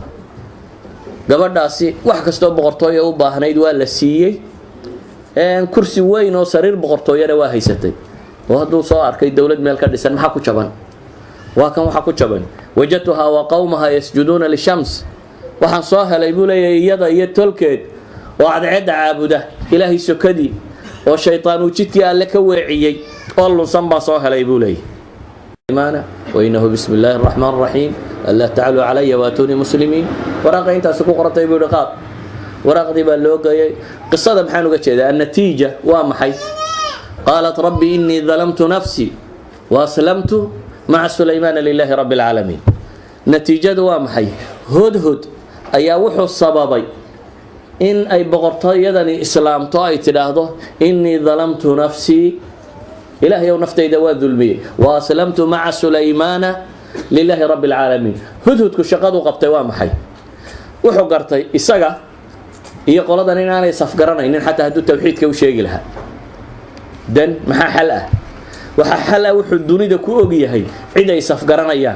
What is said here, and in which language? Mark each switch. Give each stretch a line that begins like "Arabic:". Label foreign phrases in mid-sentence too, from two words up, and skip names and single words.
Somali: gabadhaasi wax kasto boqortooyo u baahnayd waa la siiyay kursi weyn oo sariir boqortooyada waa haysatay oo haduu soo arkay dawlad meel ka dhisan maxaa ku jaban waa kan waxa ku jaban
Arabic: وجدتها وقومها يسجدون للشمس
Somali: waxaan soo helay buu leeyahay iyada iyo tolkeed oo cadceed caabuda ilaahi sokadi oo shaytaan uu jidkii alle ka weeciyay oo lunsan baa soo helay buu leeyahay iimaana
Arabic: وإنه بسم الله الرحمن الرحيم ألا تعلوا علي وأتوني مسلمين
Somali: waraqa inta ku qortay buu dhaqaaq waraqdii baa loo geeyay qisada maxaan uga jeedaa natiija waa maxay
Arabic: قالت رب إني ظلمت نفسي وأسلمت مع سليمان لله رب العالمين
Somali: natiijadu waa maxay hudhud ayaa wuxuu sababay in ay boqortooyadani islaamto ay tiraahdo
Arabic: إني ظلمت نفسي
Somali: ilaahay oo naftayda waa dulmiyay
Arabic: وأسلمت مع سليمان لله رب العالمين
Somali: hudhudku shaqadu qabtay waa maxay wuxuu gartay isaga iyo qoladan inaanay safgaranaynin xataa haduu tawxiidka u sheegi lahaa dan maxaa xal ah waxa xal ah wuxuu dunida ku og yahay cid ay safgaranayaan